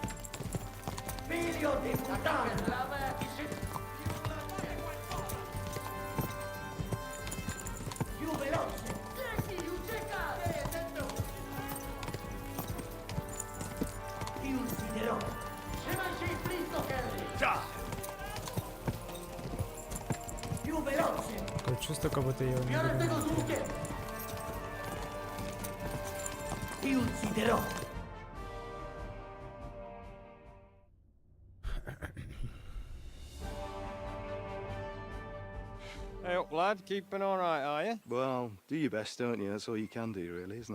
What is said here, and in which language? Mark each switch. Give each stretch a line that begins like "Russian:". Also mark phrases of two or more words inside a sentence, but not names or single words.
Italian: Figlio di puttana! Più veloce! Ti ucciderò! Già! Più veloce!
Russian: Такое чувство, как будто я его не буду.
Italian: Ti ucciderò!
English: Hey up, lad. Keeping all right, are you? Well, do your best, don't you? That's all you can do, really, isn't it?